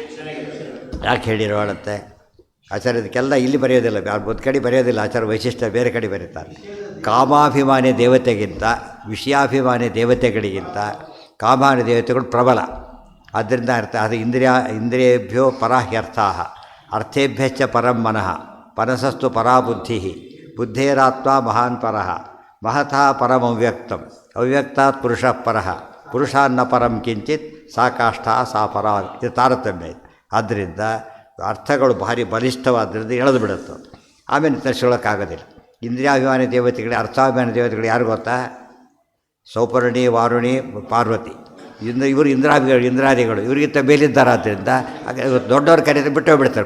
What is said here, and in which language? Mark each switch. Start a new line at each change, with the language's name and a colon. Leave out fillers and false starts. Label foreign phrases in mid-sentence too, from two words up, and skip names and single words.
Kannada: ಯಾಕೆ ಹೇಳಿರೋಳಂತೆ ಆಚಾರ್ಯ. ಇದಕ್ಕೆಲ್ಲ ಇಲ್ಲಿ ಬರೆಯೋದಿಲ್ಲ, ಒಂದು ಕಡೆ ಬರೆಯೋದಿಲ್ಲ. ಆಚಾರ ವೈಶಿಷ್ಟ್ಯ ಬೇರೆ ಕಡೆ ಬರೀತಾರೆ. ಕಾಮಾಭಿಮಾನಿ ದೇವತೆಗಿಂತ ವಿಷಯಾಭಿಮಾನಿ ದೇವತೆಗಳಿಗಿಂತ ಕಾಮಾನಿ ದೇವತೆಗಳು ಪ್ರಬಲ. ಆದ್ದರಿಂದ ಅರ್ಥ ಅದು
Sanskrit: ಇಂದ್ರಿಯೇಭ್ಯೋ ಪರಾಹ್ಯರ್ಥಾ ಅರ್ಥೇಭ್ಯಶ್ಚ ಪರಂ ಮನಃ ಪರಸಸ್ತು ಪರಾ ಬುದ್ಧಿ ಬುದ್ಧೇರಾತ್ಮ ಮಹಾನ್ ಪರಃ ಮಹತಃ ಪರಮವ್ಯಕ್ತಂ ಅವ್ಯಕ್ತಾತ್ ಪುರುಷಃ ಪರಃ ಪುರುಷಾನ್ನ ಪರಂ ಕಿಂಚಿತ್ ಸಾ ಕಾಷ್ಠ ಸಾ ಪರ.
Kannada: ಇದು ತಾರತಮ್ಯ ಇದೆ. ಆದ್ದರಿಂದ ಅರ್ಥಗಳು ಭಾರಿ ಬಲಿಷ್ಠವಾದ್ದರಿಂದ ಎಳೆದು ಬಿಡುತ್ತೆ. ಆಮೇಲೆ ತರಿಸ್ಕೊಳ್ಳೋಕ್ಕಾಗೋದಿಲ್ಲ. ಇಂದ್ರಿಯಾಭಿಮಾನಿ ದೇವತೆಗಳಿಗೆ ಅರ್ಥಾಭಿಮಾನಿ ದೇವತೆಗಳು ಯಾರು ಗೊತ್ತಾ? ಸೌಪರ್ಣಿ, ವಾರುಣಿ, ಪಾರ್ವತಿ. ಇವರು ಇಂದ್ರಾದಿಗಳು ಇವರಿಗಿಂತ ಮೇಲಿದ್ದಾರಾದ್ದರಿಂದ ದೊಡ್ಡವ್ರು ಕರೆದು ಬಿಟ್ಟು ಬಿಡ್ತಾರೆ.